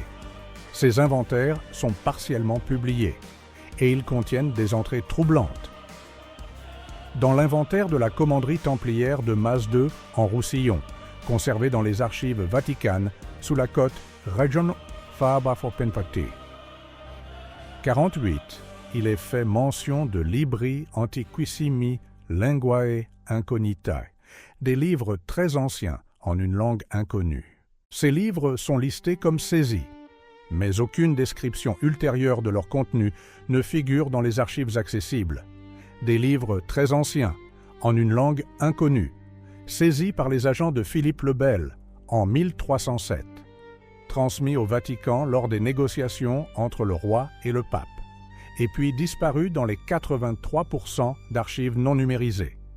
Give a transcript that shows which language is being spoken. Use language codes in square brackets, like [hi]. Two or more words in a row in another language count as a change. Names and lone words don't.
[fr] Ces inventaires sont partiellement publiés et ils contiennent des entrées troublantes. Dans l'inventaire de la commanderie templière de Mas II en Roussillon, conservé dans les archives vaticanes sous la cote Region Faber Penfati. 48. Il est fait mention de [la] libri antiquissimi linguae incognitae, [fr] des livres très anciens en une langue inconnue. Ces livres sont listés comme saisis, mais aucune description ultérieure de leur contenu ne figure dans les archives accessibles. Des livres très anciens, en une langue inconnue, saisis par les agents de Philippe le Bel en 1307, transmis au Vatican lors des négociations entre le roi et le pape, et puis disparus dans les 83% d'archives non numérisées.